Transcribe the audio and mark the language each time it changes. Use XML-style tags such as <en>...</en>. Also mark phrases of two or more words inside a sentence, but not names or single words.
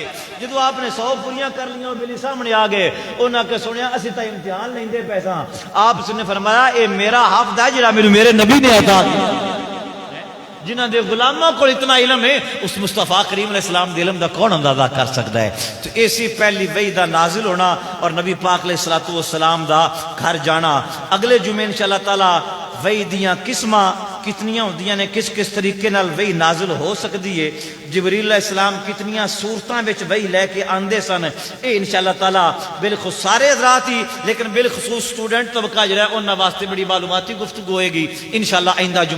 <pa>جدو آپ نے 100 پوریاں کر لیا بلی سامنے آ گئے، انہاں کے سنیا اسی تا امتحان لیندے پیسہ، آپ نے فرمایا اے میرا حافظ ہے جڑا میرے نبی نے عطا کیا، جنہ دے غلاموں کو اتنا علم ہے، اس مصطفیٰ کریم</pa> <ar>علیہ السلام</ar> <pa>دے علم دا کون اندازہ کر سکتا ہے؟ تو ایسی پہلی وحی دا نازل ہونا اور نبی پاک</pa> <ar>علیہ السلام</ar> <pa>دا گھر جانا۔ اگلے جمعے</pa> <ar>انشاءاللہ تعالی</ar> <pa>وحی دیاں قسماں کتنیاں ہوندیاں نے، کس کس طریقے نال وحی نازل ہو سکتی ہے، جبریل</pa> <ar>علیہ السلام</ar> <pa>کتنیاں صورتاں وچ وحی لے کے آندے سن، اے</pa> <ar>انشاءاللہ تعالی</ar> <pa>بالخصوص سارے حضرات ہی لیکن بالخصوص سٹوڈنٹ طبقہ جڑا ہے انہاں واسطے بڑی معلوماتی گفتگو ہوئے گی انشاءاللہ آئندہ جمعہ۔</pa>